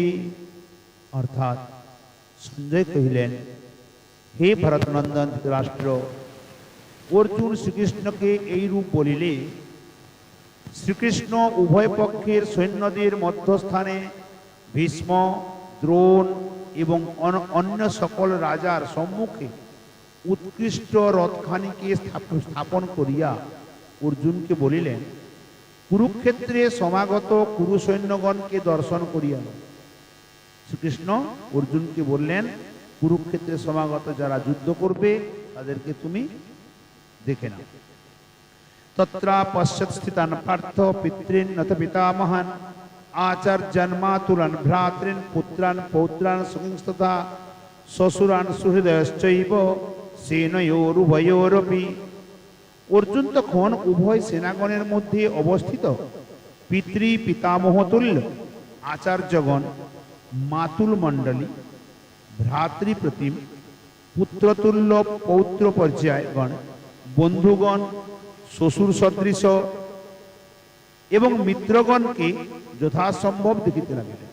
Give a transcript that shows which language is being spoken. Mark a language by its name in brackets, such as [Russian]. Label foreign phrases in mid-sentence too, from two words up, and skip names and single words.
[Bangla] অর্থাৎ সঞ্জয় কহিলেন, হে ভরতনন্দন ধৃতরাষ্ট্র, অর্জুন শ্রীকৃষ্ণকে এই রূপ বলিলে শ্রীকৃষ্ণ উভয় পক্ষের সৈন্যদের মধ্যস্থানে ভীষ্ম, দ্রোণ এবং অন্য সকল রাজার সম্মুখে উৎকৃষ্ট রথখানিকে স্থাপন করিয়া অর্জুনকে বলিলেন, কুরুক্ষেত্রে সমাগত কুরু সৈন্যগণকে দর্শন করিয়া। শ্রীকৃষ্ণ অর্জুনকে বললেন, কুরুক্ষেত্রে সমাগত যারা যুদ্ধ করবে তাদেরকে তুমি দেখে নাও। [Sanskrit] তত্রা পশ্চাৎ স্থিতান পার্থ পিতৃন নথ পিতামহান আচার্যান মাতুলান ভ্রাতৃন পুত্রান পৌত্রান সহিংস্তথা শ্বশুরান সুহৃদয়শ্চৈব সেনয়োরুভয়োরপি। [Bangla] অর্জুন তখন উভয় সেনাগণের মধ্যে অবস্থিত পিতৃ পিতামহতুল্য আচার্যগণ, মাতুল মণ্ডলী, ভ্রাতৃপ্রতিম, পুত্রতুল্য পৌত্র পর্যায়গণ, বন্ধুগণ, শ্বশুর সদৃশ এবং মিত্রগণকে যথাসম্ভব দেখিতে লাগিলেন।